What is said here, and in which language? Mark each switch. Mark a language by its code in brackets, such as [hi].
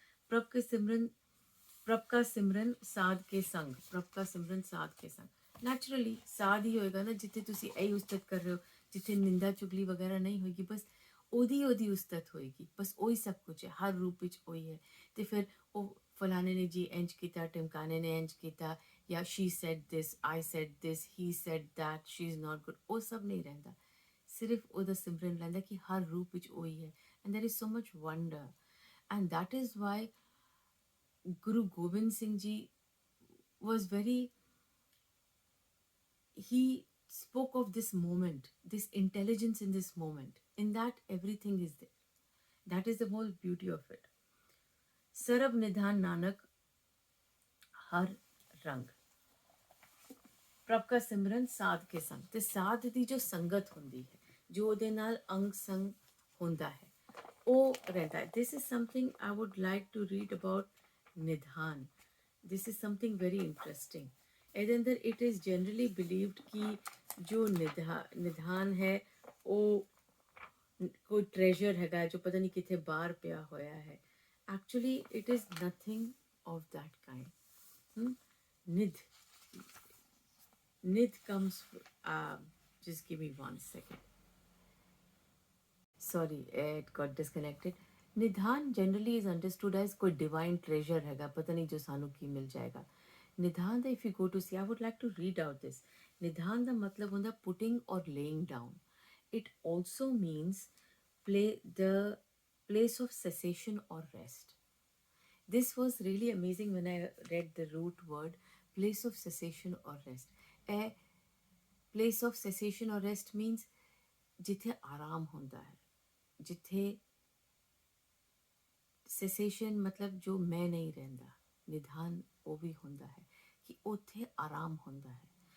[pa] ਪ੍ਰਭ ਕੇ ਸਿਮਰਨ, ਪ੍ਰਭ ਕਾ ਸਿਮਰਨ ਸਾਧ ਕੇ ਸੰਗ, ਪ੍ਰਭ ਕਾ ਸਿਮਰਨ ਸਾਧ ਕੇ ਸੰਗ, ਨੈਚੁਰਲੀ ਸਾਧ ਹੀ ਹੋਏਗਾ ਨਾ, ਜਿੱਥੇ ਤੁਸੀਂ ਇਹੀ ਉਸਤਤ ਕਰ ਰਹੇ ਹੋ, ਜਿੱਥੇ ਨਿੰਦਾ ਚੁਗਲੀ ਵਗੈਰਾ ਨਹੀਂ ਹੋਏਗੀ, ਬਸ ਉਹਦੀ ਉਸਤਤ ਹੋਏਗੀ, ਬਸ ਉਹੀ ਸਭ ਕੁਝ ਹੈ, ਹਰ ਰੂਪ ਵਿੱਚ ਉਹੀ ਹੈ। ਤੇ ਫਿਰ ਉਹ ਫਲਾਣੇ ਨੇ ਜੀ ਇੰਜ ਕੀਤਾ, ਟਿਮਕਾਣੇ ਨੇ ਇੰਜ ਕੀਤਾ, ਜਾਂ [en] she said this, I said this, he said that, she is not good, [pa] ਉਹ ਸਭ ਨਹੀਂ ਰਹਿੰਦਾ, ਸਿਰਫ ਉਹਦਾ ਸਿਮਰਨ ਰਹਿੰਦਾ ਕਿ ਹਰ ਰੂਪ ਵਿੱਚ ਉਹੀ ਹੈ। [en] And there is so much wonder, and that is why Guru Gobind Singh Ji was very, he spoke of this moment, this intelligence in this moment, in that everything is there. That is the whole beauty of it. [pa] Sarab Nidhan Nanak Har Rang, ਪ੍ਰਭ ਕਾ ਸਿਮਰਨ ਸਾਧ ਕੇ ਸੰਗ, ਤੇ ਸਾਧ ਦੀ ਜੋ ਸੰਗਤ ਹੁੰਦੀ ਹੈ, ਜੋ ਉਹਦੇ ਨਾਲ ਅੰਗ ਸੰਗ ਹੁੰਦਾ ਹੈ, ਉਹ ਰਹਿੰਦਾ ਹੈ। [en] This is something I would like to read about Nidhan, this is something very interesting. [pa] ਇਹਦੇ ਅੰਦਰ [en] it is generally believed [pa] ਕਿ ਜੋ ਨਿਧਾਨ ਹੈ ਉਹ ਕੋਈ ਟ੍ਰੈਜਰ ਹੈਗਾ ਜੋ ਪਤਾ ਨਹੀਂ ਕਿੱਥੇ ਬਾਹਰ ਪਿਆ ਹੋਇਆ ਹੈ, [en] Actually it is nothing of that kind. Nidh comes, just give me 1 second. Sorry, it got disconnected. Nidhan generally is understood as कोई divine treasure हैगा, [pa] पता नहीं जो सानू की मिल जाएगा। [en] Nidhan if you go to see, I would like to read out this. Nidhan [pa] ਦਾ मतलब ਹੁੰਦਾ [en] putting or laying down. It also means the place of cessation or rest. This was really amazing when I read the root word, place of cessation or rest. A place of cessation or rest means [pa] ਜਿੱਥੇ ਆਰਾਮ ਹੁੰਦਾ ਹੈ, ਜਿੱਥੇ cessation ਮਤਲਬ ਜੋ ਮੈਂ ਨਹੀਂ ਰਹਿੰਦਾ, ਨਿਧਾਨ ਉਹ ਵੀ ਹੁੰਦਾ ਹੈ ਕਿ ਉੱਥੇ ਆਰਾਮ ਹੁੰਦਾ ਹੈ।